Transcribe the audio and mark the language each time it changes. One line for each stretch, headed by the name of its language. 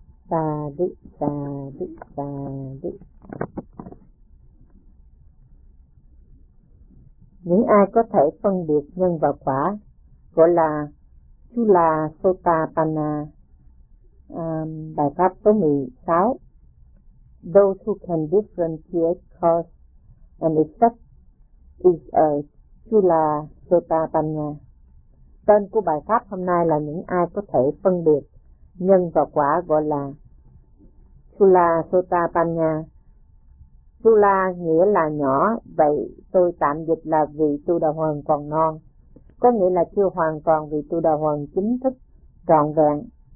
Vietnamese: Sa đi, sa đi, sa đi. Những ai có thể phân biệt nhân và quả, gọi là Chula Sotapanna, bài pháp số 16.
English: Those who can differentiate cause and effect is a Chula Sotapanna.
Vietnamese: Tên của bài pháp hôm nay là những ai có thể phân biệt nhân và quả, gọi là Chula Sotapanna. Chula nghĩa là nhỏ, vậy tôi tạm dịch là vị tu đà hoàng còn non, có nghĩa là chưa hoàn toàn vị tu đà hoàng chính thức trọn vẹn.